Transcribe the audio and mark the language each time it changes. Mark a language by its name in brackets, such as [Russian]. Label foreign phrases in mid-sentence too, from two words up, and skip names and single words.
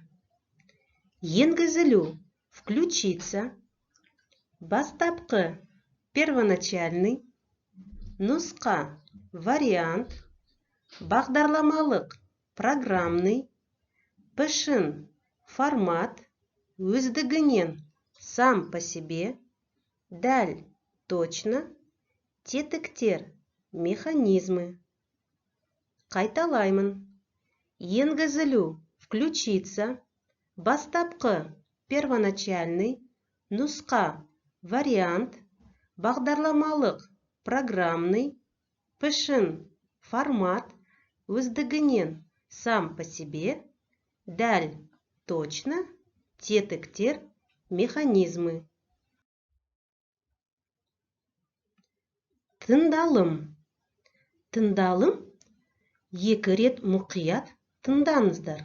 [Kazakh] Енгізілу, включиться, бастапқы, первоначальный, нұсқа, вариант, бағдарламалық, программный, пішін, формат, өздігінен, [Russian] сам по себе, [Kazakh] дәл, точно, тетіктер, механизмы. Қайталаймын. Енгізілу, включиться, бастапқы, первоначальный, нұсқа, вариант, бағдарламалық, программный, пішін, формат, өздігінен, [Russian] сам по себе, [Kazakh] дәл, точно, тетіктер, механизмы. Тыңдалым. Тыңдалым 2 рет мұқият тыңдаңыздар.